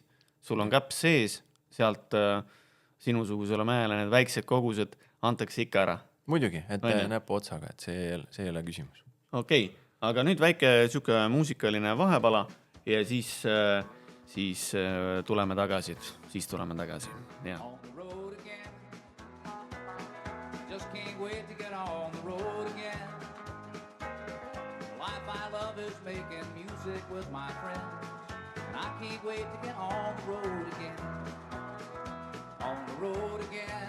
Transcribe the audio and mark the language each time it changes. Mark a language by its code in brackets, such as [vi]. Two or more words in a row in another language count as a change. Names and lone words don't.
[et] Sul on käpp sees, sealt sinusugusele mehele need väiksed kogused antakse ikka ära. Muidugi, et näpu otsaga, et see ei ole küsimus. Okei, aga nüüd väike süke muusikaline vahepala ja siis tuleme tagasi. Ja. [en] Just can't wait to get on the road again. The life I love is making music with my friends. And I can't wait to get on the road again. On the road again.